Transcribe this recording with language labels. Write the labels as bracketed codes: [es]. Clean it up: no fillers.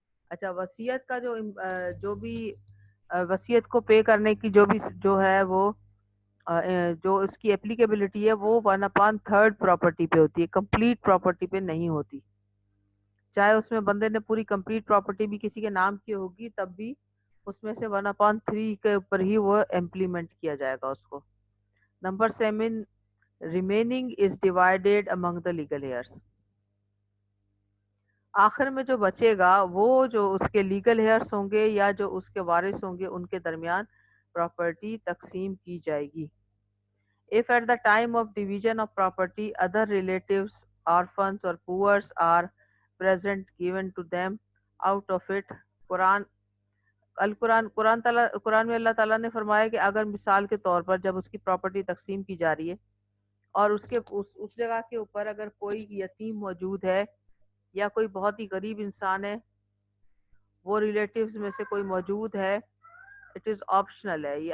[ur] اچھا, وصیت کا جو بھی وصیت کو پے کرنے کی جو ہے وہ جو اس کی اپلیکیبلٹی ہے وہ 1/3 پراپرٹی پہ ہوتی ہے, کمپلیٹ پراپرٹی پہ نہیں ہوتی. چاہے اس میں بندے نے پوری کمپلیٹ پراپرٹی بھی کسی کے نام کی ہوگی تب بھی اس میں سے 1/3 کے اوپر ہی وہ امپلیمنٹ کیا جائے گا اس کو. [en] Number 7 remaining is divided among the legal heirs. [ur] آخر میں جو بچے گا وہ جو اس کے لیگل ہیئرس ہوں گے یا جو اس کے وارث ہوں گے ان کے درمیان پراپرٹی تقسیم کی جائے گی. [en] If at the time of division of property other relatives, orphans or poor are present given to them out of it. [ur] قرآن میں اللہ تعالیٰ نے فرمایا کہ اگر مثال کے طور پر جب اس کی پراپرٹی تقسیم کی جا رہی ہے اور اس جگہ کے اوپر اگر کوئی یتیم موجود ہے یا کوئی بہت ہی غریب انسان ہے, وہ ریلیٹیوز میں سے کوئی موجود ہے, [en] it is optional [ur] ہے یہ.